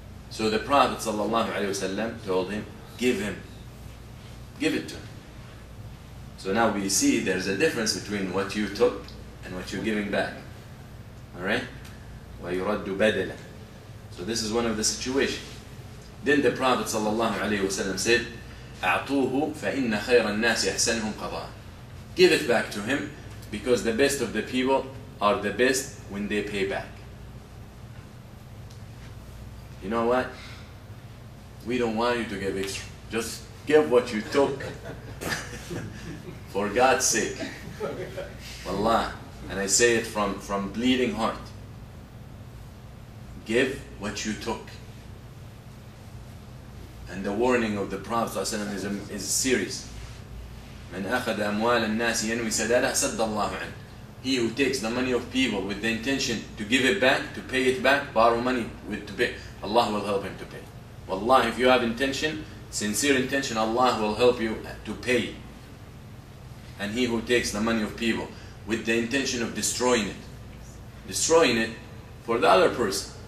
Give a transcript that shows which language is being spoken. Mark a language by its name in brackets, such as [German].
[English] So the Prophet ﷺ told him, give it to him. So now we see there's a difference between what you took and what you're giving back. [Arabic] Alright? وَيُرَدُّ بَدَلًا. [English] So this is one of the situations. Then the Prophet ﷺ said, [Arabic] أَعْطُوهُ فَإِنَّ خَيْرَ النَّاسِ أَحْسَنُهُمْ قَضَاءً. [English] Give it back to him, because the best of the people are the best when they pay back. You know what? We don't want you to give extra. Just give what you took. For God's sake. Wallah. And I say it from bleeding heart. Give what you took. And the warning of the Prophet ﷺ is serious. [Arabic] من أخذ أموال الناس ينوي سدادها سد الله عنه. [English] He who takes the money of people with the intention to give it back, to pay it back, borrow money to pay, Allah will help him to pay. Wallah, if you have intention, sincere intention, Allah will help you to pay. And he who takes the money of people with the intention of destroying it. Destroying it for the other person.